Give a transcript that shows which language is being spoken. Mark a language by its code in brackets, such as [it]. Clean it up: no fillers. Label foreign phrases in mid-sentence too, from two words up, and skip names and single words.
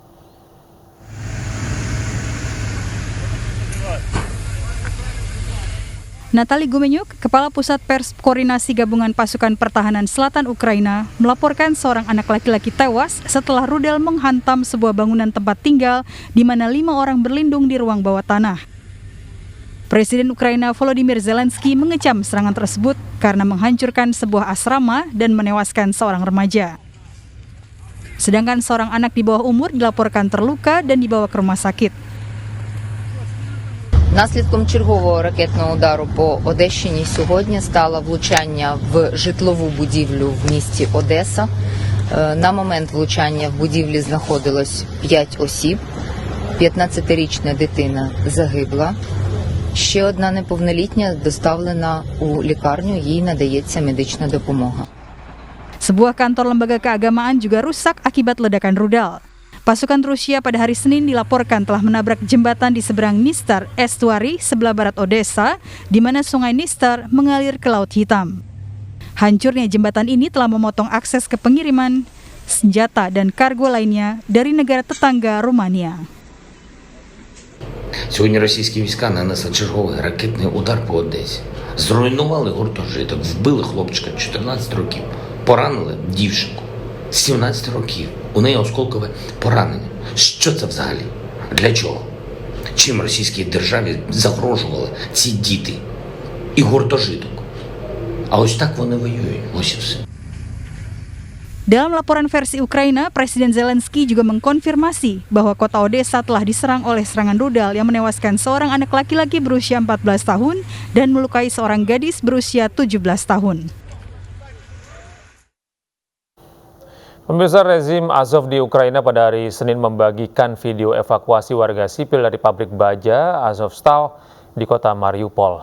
[id] Natalie Gumenyuk, Kepala Pusat Pers Koordinasi Gabungan Pasukan Pertahanan Selatan Ukraina, melaporkan seorang anak laki-laki tewas setelah rudal menghantam sebuah bangunan tempat tinggal di mana 5 orang berlindung di ruang bawah tanah. Presiden Ukraina Volodymyr Zelensky mengecam serangan tersebut karena menghancurkan sebuah asrama dan menewaskan seorang remaja. Sedangkan seorang anak di bawah umur dilaporkan terluka dan dibawa ke rumah sakit. [uk] Наслідком чергового ракетного удару по Одещині сьогодні стало влучання в житлову будівлю в місті Одеса. На момент влучання в будівлі знаходилось 5 осіб. 15-річна дитина загибла. Ще одна неповнолітня доставлена у лікарню, їй надається медична допомога. [id] Sebuah kantor lembaga keagamaan juga rusak akibat ledakan rudal. Pasukan Rusia pada hari Senin dilaporkan telah menabrak jembatan di seberang Nistar Estuary sebelah barat Odessa, di mana sungai Nistar mengalir ke Laut Hitam. Hancurnya jembatan ini telah memotong akses ke pengiriman senjata dan kargo lainnya dari negara tetangga Rumania. [uk] Сьогодні російські війська нанесли черговий ракетний удар по Одесі. Зруйнували гуртожиток, вбили хлопчика 14 років, поранили дівчинку 17 років. У неї осколкове поранення. Що це взагалі? Для чого? Чим російській державі загрожували ці діти і гуртожиток? А ось так вони воюють, ось і все. [id] Dalam laporan versi Ukraina, Presiden Zelensky juga mengkonfirmasi bahwa kota Odessa telah diserang oleh serangan rudal yang menewaskan seorang anak laki-laki berusia 14 tahun dan melukai seorang gadis berusia 17 tahun. Pemirsa, rezim Azov di Ukraina pada hari Senin membagikan video evakuasi warga sipil dari pabrik baja Azovstal di kota Mariupol.